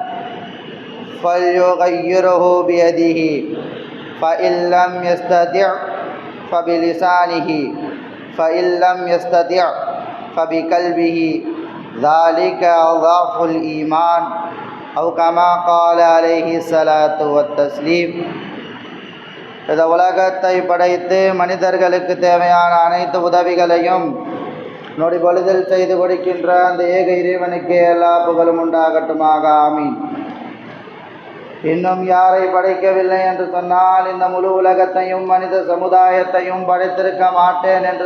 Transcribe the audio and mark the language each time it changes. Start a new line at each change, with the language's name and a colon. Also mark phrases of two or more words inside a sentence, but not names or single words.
Arabic: فليغيره بيده فإن لم يستطع فبلسانه فإن لم يستطع فبقلبه ذلك أضعف الإيمان أو كما قال عليه الصلاة والتسليم.
Tamil: இந்த உலகத்தை படைத்து மனிதர்களுக்கு தேவையான அனைத்து உதவிகளையும் நொடி பொழுதில் செய்து கொடுக்கின்ற அந்த ஏக இறைவனுக்கு எல்லா புகழும் உண்டாகட்டுமாக. ஆமீன். இன்னும் யாரை படைக்கவில்லை என்று சொன்னால் இந்த முழு உலகத்தையும் மனித சமுதாயத்தையும் படைத்திருக்க மாட்டேன் என்று